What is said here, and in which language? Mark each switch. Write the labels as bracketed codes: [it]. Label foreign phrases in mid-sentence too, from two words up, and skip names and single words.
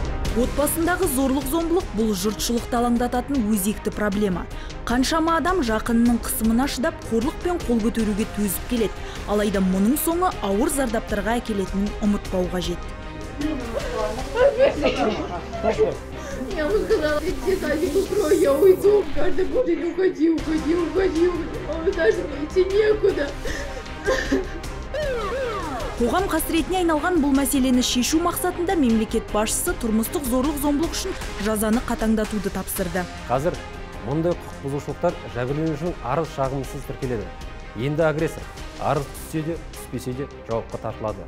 [kk] Отбасындағы зорлық-зомбылық бұл жұртшылықты алаңдататын өзекті проблема. Қаншама адам жақынының қысымына шыдап, қорлық пен қол көтеруге төзіп келеді. Алайда мұның соңы ауыр зардаптарға әкелетінін ұмытпау қажет. [ru] Я ему сказала, иди садик укрой, я уйду. Каждый будет уходи. Даже идти некуда. [kk] Қоғам қасіретіне айналған бұл мәселені шешу мақсатында мемлекет басшысы тұрмыстық зорлық-зомбылық үшін жазаны қатаңдатуды тапсырды. Қазір мұндай құқық бұзушылықтар жәбірленушінің арыз шағымсыз тіркеледі. Енді агрессор арыз түссе де, түспесе де жауапқа тартылады.